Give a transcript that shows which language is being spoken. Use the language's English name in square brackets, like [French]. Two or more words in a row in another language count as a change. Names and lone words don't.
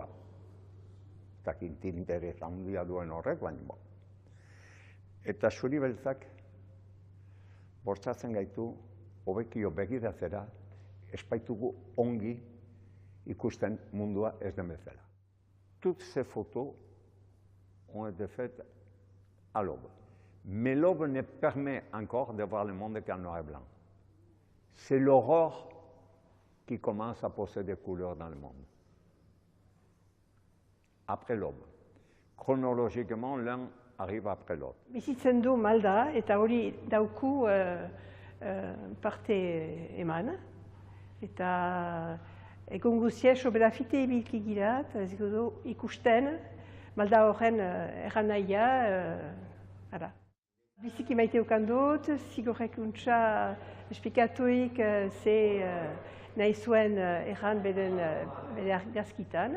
[Basque] Eta interesa handia duen horrek, baina eta zuri beltzak bortzatzen gaitu hobekio begiratzera espaitugu ongi ikusten mundua ez den bezala. [French] Toutes ces photos ont été faites à l'aube. Mais l'aube ne permet encore de voir le monde qu'en noir et blanc. C'est l'aurore qui commence à poser des couleurs dans le monde. Après l'aube. chronologiquement, l'un arrive après l'autre. [Basque] Bizitzen du Malda eta hori dauku parte eman. Eta egun guztia sobera fite ibilki gira, eta ez du ikusten, Malda horren erran nahia, biziki maite ukan dut, zigorrek untsa esplikatuik ze nahi zuen erran bere argazkitan.